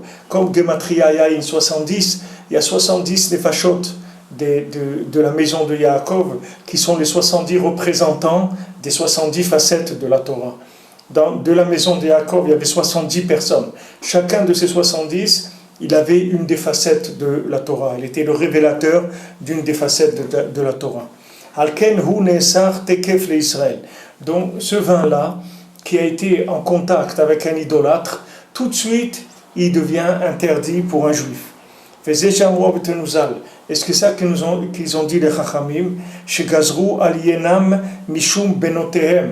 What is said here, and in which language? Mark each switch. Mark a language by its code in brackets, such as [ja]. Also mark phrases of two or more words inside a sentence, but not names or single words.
[fr] Comme [he] גימטריא יין [fr] 70, il y a 70 Nefashot de la maison de Yaakov, qui sont les 70 représentants des 70 facettes de la Torah. De la maison de Yaakov, il y avait 70 personnes. Chacun de ces 70, il avait une des facettes de la Torah. Il était le révélateur d'une des facettes de la Torah. [he] לכן הוא נאסר תיכף לישראל. [fr] Donc ce vin-là, qui a été en contact avec un idolâtre, tout de suite, il devient interdit pour un juif. Est-ce que c'est ça qu'ils ont dit les Chachamim? [he] שגזרו על יינם משום בנותיהם.